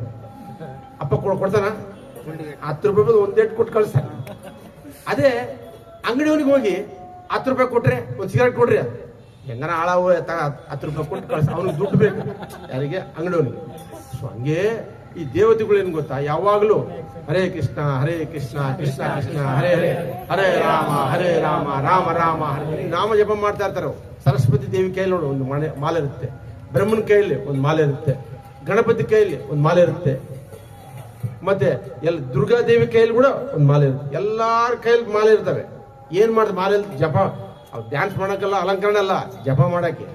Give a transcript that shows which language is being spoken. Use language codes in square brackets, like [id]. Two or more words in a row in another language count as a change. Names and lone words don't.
[kn] ಅಪ್ಪ ಕೊಡ್ತಾನ? 10 ರೂಪಾಯಿ ಒಂದೇಟ್ ಕೊಟ್ಟು ಕಳಿಸ್ತಾನೆ. ಅದೇ ಅಂಗಡಿಯವನಿಗೆ ಹೋಗಿ 10 ರೂಪಾಯಿ ಕೊಟ್ರೆ ಒಂದು ಸಿಗರೇಟ್ ಕೊಡ್ರಿ, ಹೆಂಗನ ಹಾಳಾವು 10 ರೂಪಾಯಿ ಕೊಟ್ಟು ಕಳಿಸ್, ಅವನಿಗೆ ದುಡ್ಡು ಬೇಕು. ಯಾರಿಗೆ? ಅಂಗಡಿಯವನಿಗೆ. ಸೊ ಹಂಗೆ ಈ ದೇವತೆಗಳು ಏನ್ ಗೊತ್ತಾ, ಯಾವಾಗಲೂ ಹರೇ ಕೃಷ್ಣ ಕೃಷ್ಣ ಕೃಷ್ಣ ಹರೇ ಹರೇ, ಹರೇ ರಾಮ ರಾಮ ರಾಮ ಹರೇ ನಾಮ ಜಪ ಮಾಡ್ತಾ ಇರ್ತಾರೆ. ಸರಸ್ವತಿ ದೇವಿ ಕೈಯಲ್ಲಿ ನೋಡು ಒಂದು ಮಾಲೆ ಇರುತ್ತೆ, ಬ್ರಹ್ಮನ ಕೈಯಲ್ಲಿ ಒಂದು ಮಾಲೆ ಇರುತ್ತೆ, ಗಣಪತಿ ಕೈಯಲ್ಲಿ ಒಂದು ಮಾಲೆ ಇರುತ್ತೆ, ಮತ್ತೆ ದುರ್ಗಾದೇವಿ ಕೈಯಲ್ಲಿ ಕೂಡ ಒಂದು ಮಾಲೆ ಇರುತ್ತೆ. ಎಲ್ಲಾರ ಕೈಯಲ್ಲಿ ಮಾಲೆ ಇರ್ತವೆ. ಏನ್ ಮಾಡ್ತಾರೆ ಮಾಲೆ? ಜಪ. ಡ್ಯಾನ್ಸ್ ಮಾಡಕ್ಕಲ್ಲ, ಅಲಂಕರಣ ಅಲ್ಲ, ಜಪ ಮಾಡಕ್ಕೆ.